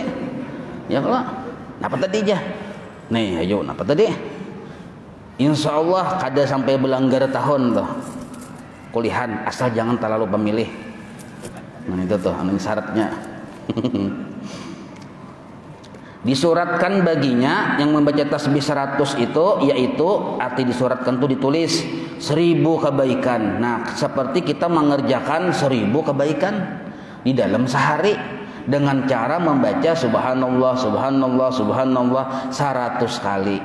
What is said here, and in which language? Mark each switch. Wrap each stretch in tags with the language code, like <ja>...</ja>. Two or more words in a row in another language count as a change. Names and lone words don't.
<bjn>Ya kalau, napa tadi jah? Nih, ayo, napa tadi?</bjn> <ar>إن شاء الله</ar> <bjn>kada sampai belanggar tahun tuh kuliahan, asal jangan terlalu pemilih.</bjn> <id>Nah itu tuh anu syaratnya. Disuratkan baginya yang membaca tasbih 100 itu, yaitu arti disuratkan itu ditulis 1000 kebaikan. Nah seperti kita mengerjakan 1000 kebaikan di dalam sehari dengan cara membaca</id> <ar>سبحان الله سبحان الله سبحان الله</ar> <id>100 kali.</id>